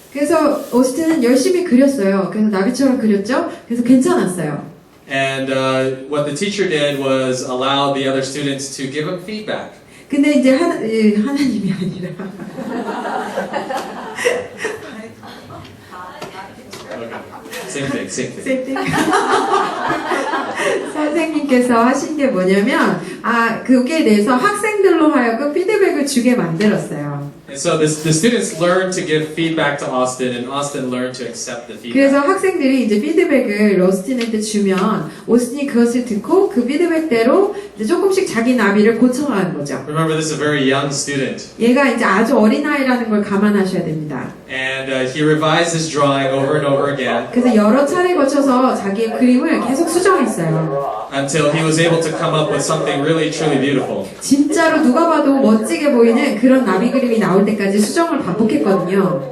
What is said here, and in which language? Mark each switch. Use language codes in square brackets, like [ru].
[ko] 그래서 오스틴은 열심히 그렸어요. 그래서 나비처럼 그렸죠. 그래서 괜찮았어요. [en] And what the teacher did was allow the other students to give him feedback. [ko] 근데 이제 하나님이 아니라 [en] Okay. Same thing. [ko] 선생님께서 하신 게 뭐냐면 그게 대해서 학생들로 하여금 피드백을 주게 만들었어요. [en] And so the students learned to give feedback to Austin, and Austin learned to accept the [ko] 그래서 [en] feedback. [ko] 학생들이 이제 피드백을 오스틴한테 주면 오스틴이 그것을 듣고 그 피드백대로 이제 조금씩 자기 나비를 고쳐가는 거죠. [en] Remember, this is a very young student, [ko] 얘가 이제 아주 어린아이라는 걸 감안하셔야 됩니다. [en] and he revised his drawing over and over again [ko] 그래서 여러 차례 거쳐서 자기의 그림을 계속 수정했어요. [en] until he was able to come up with something really, truly beautiful. [ko] 진짜로 누가 봐도 멋지게 보이는 그런 나비 그림이 나올 때까지 수정을 반복했거든요.